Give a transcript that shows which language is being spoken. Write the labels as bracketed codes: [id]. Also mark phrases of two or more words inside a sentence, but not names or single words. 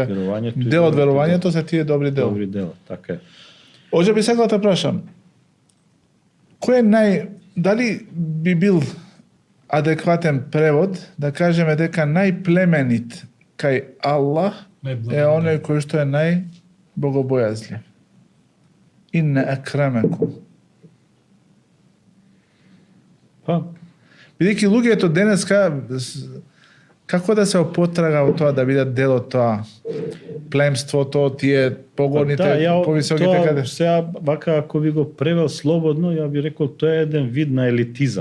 [mk] Дел од верувањето се тие добри дела. Добри дела, така е. Оже би сакал да прашам, кој е дали би бил адекватен превод да кажеме дека најплеменит кај Аллах е оној кој што е најбогобојазлив. [ar] إن أكرمكم. [mk] Па, Бидејќи луѓето денеска како да се опотрага во тоа да бидат дел од тоа племството, тие погорните, повисоките каде? Сега, вака, ако би го превел слободно, ја би рекол, тоа е еден вид на елитизам.